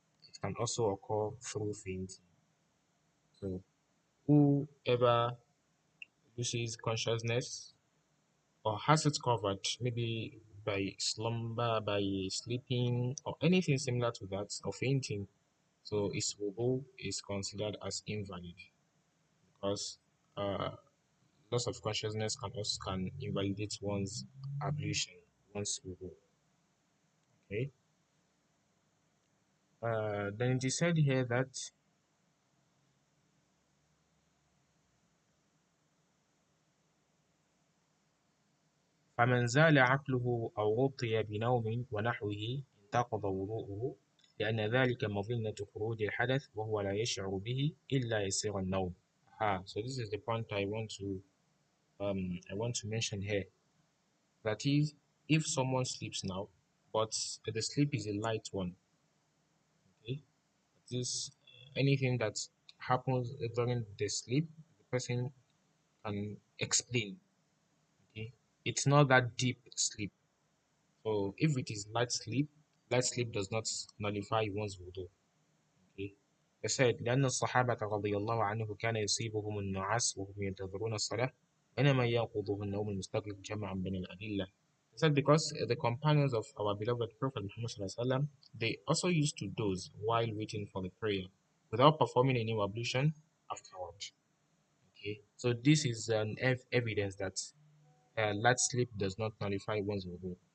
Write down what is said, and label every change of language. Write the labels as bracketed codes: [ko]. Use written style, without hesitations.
[en] It can also occur through fainting. So whoever loses consciousnness or has it covered, maybe by slumber, by sleeping, or anything similar to that, or fainting, so his wudu is considered as invalid because uh, loss of consciousness can invalidate one's ablution, one's wudu. Okay. Then it is said here that [ar] فمن زال عقله أو غطي بنوم ونحوه انتقض وضوءه لأن ذلك مظنة خروج الحدث وهو لا يشعر به إلا يسير النوم. [en] So this is the point I want to mention here. That is, if someone sleeps now, but the sleep is a light one, okay, that is anything that happens during the sleep, the person can explain. Okay, it's not that deep sleep. So if it is light sleep does not nullify one's wudu. Okay. They said [ar] لأن الصحابة رضي الله عنه كان يصيبهم النعاس وهم ينتظرون الصلاة بينما ينقضه النوم المستغرق جمعا بين الأدلة. [en] They said because the companions of our beloved Prophet Muhammad sallallahu alaihi wasallam, they also used to doze while waiting for the prayer without performing any ablution afterward. Okay, so this is an evidence that light sleep does not nullify one's wudu.